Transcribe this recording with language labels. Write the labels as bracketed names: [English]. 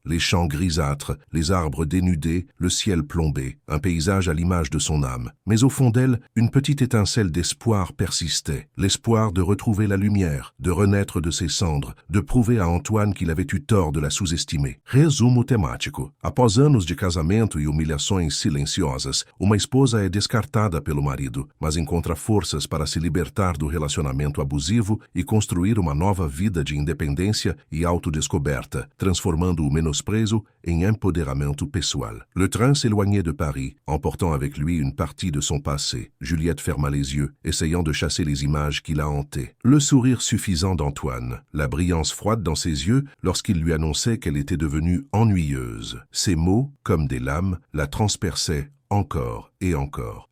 [French] Les champs grisâtres, les arbres dénudés, le ciel plombé. Un paysage à l'image de son âme. Mais au fond d'elle, une petite étincelle d'espoir persistait. L'espoir de retrouver la lumière, de renaître de ses cendres, de prouver à Antoine qu'il avait eu tort de la sous-estimer. [Portuguese] Resumo temático. Após anos de casamento e humilhações silenciosas, uma esposa é descartada pelo marido, mas encontra forças para se libertar do relacionamento abusivo e construir uma nova vida de independência e autodescoberta, transformando o menosprezo em empoderamento pessoal. [French] Le train s'éloignait de Paris, emportant avec lui une partie de son passé. Juliette ferma les yeux, essayant de chasser les images qui la hantaient. Le sourire suffisant d'Antoine, la brillance froide dans ses yeux lorsqu'il lui annonçait qu'elle était devenue ennuyeuse. Ces mots, comme des lames, la transperçaient encore et encore.